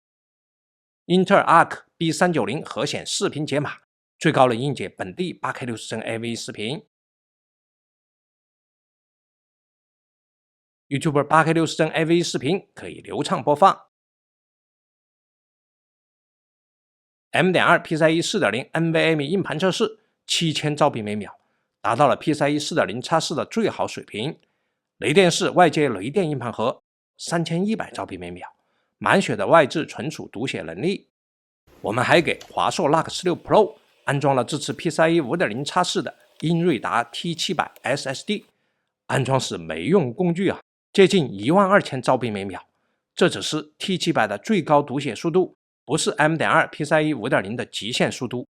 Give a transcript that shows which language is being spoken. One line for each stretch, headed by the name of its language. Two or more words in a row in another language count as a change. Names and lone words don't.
Chinese: 英特爾 Arc B390 核顯視頻解碼，最高能硬解本地 8K 60幀 AV 視頻。YouTube 8K 60幀 AV 視頻可以流暢播放。M.2 PCIe 4.0 NVMe 硬盤測試7000兆比每秒，達到了 PCIe 4.0 X4 的最好水平。雷電式外接雷電硬盤盒3100兆比每秒，滿血的外置存儲讀寫能力。我們還給華碩 NUC 16 Pro 安裝了支持 PCIe 5.0 X4 的英睿達 T700 SSD， 安裝是沒用工具啊。接近12000兆比每秒。這只是 T700的最高读写速度，不是 M.2 PCIe 5.0 的極限速度。